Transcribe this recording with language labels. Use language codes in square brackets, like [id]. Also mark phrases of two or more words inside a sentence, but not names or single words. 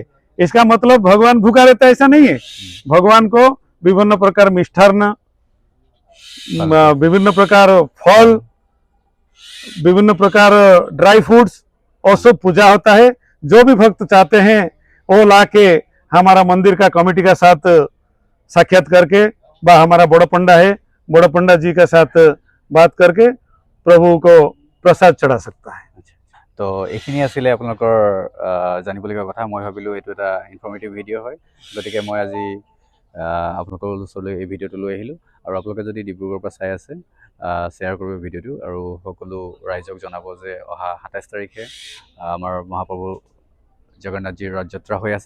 [hi] इसका मतलब भगवान भूखा रहता है ऐसा नहीं है। भगवान को विभिन्न प्रकार मिष्ठान्न, विभिन्न प्रकार फल, विभिन्न प्रकार ड्राई फ्रूट्स और सब पूजा होता है। जो भी भक्त चाहते हैं वो लाके हमारा मंदिर का कमेटी का साथ साक्षात करके, बा हमारा बड़ा पंडा है, बड़ा पंडा जी के साथ बात करके प्रभु को प्रसाद चढ़ा सकता है। [as] तो এইখিনি আছিলে আপোনালোকৰ জানিবলগীয়া কথা। মই ভাবিলোঁ এইটো এটা [en] informative video' [as] হয়, গতিকে মই আজি আপোনালোকৰ ওচৰলৈ এই ভিডিঅ'টো লৈ আহিলোঁ। আৰু আপোনালোকে যদি ডিব্ৰুগড়ৰ পৰা চাই আছে, শ্বেয়াৰ কৰিব ভিডিঅ'টো, আৰু সকলো ৰাইজক জনাব যে অহা 27 তাৰিখে আমাৰ মহাপ্ৰভু জগন্নাথজীৰ ৰথযাত্ৰা হৈ আছে।